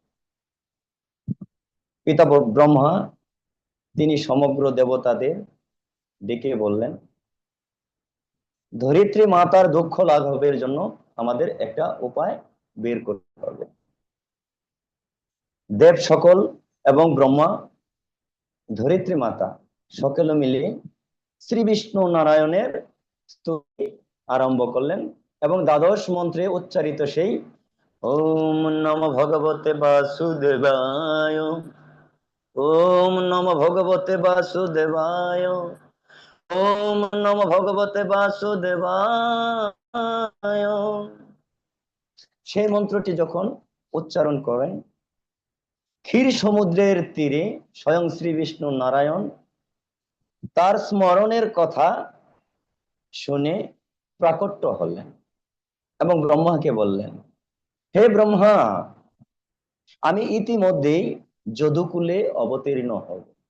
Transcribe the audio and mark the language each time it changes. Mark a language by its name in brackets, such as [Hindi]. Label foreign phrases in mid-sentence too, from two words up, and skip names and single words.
[Bangla] পিতা ব্রহ্মা তিনি সমগ্র দেবতাদের ডেকে বললেন, ধরিত্রী মাতার দুঃখ লাঘবের জন্য আমাদের একটা উপায় বের করতে হবে। দেব সকল এবং ব্রহ্মা, ধরিত্রী মাতা সকলে মিলে শ্রী বিষ্ণু নারায়ণের স্তুতি আরম্ভ করলেন এবং দ্বাদশ মন্ত্রে উচ্চারিত সেই [Sanskrit] ওম নমো ভগবতে বাসুদেবায়, ওম নমো ভগবতে বাসুদেবায়, ওম নমো ভগবতে বাসুদেবায়, [Bangla] সেই মন্ত্রটি যখন উচ্চারণ করেন, ক্ষীর সমুদ্রের তীরে স্বয়ং শ্রী বিষ্ণু নারায়ণ তার স্মরণের কথা শুনে প্রাকট্য হলেন এবং ব্রহ্মাকে বললেন, হে ব্রহ্মা, আমি ইতিমধ্যেই যদুকুলে অবতীর্ণ হব।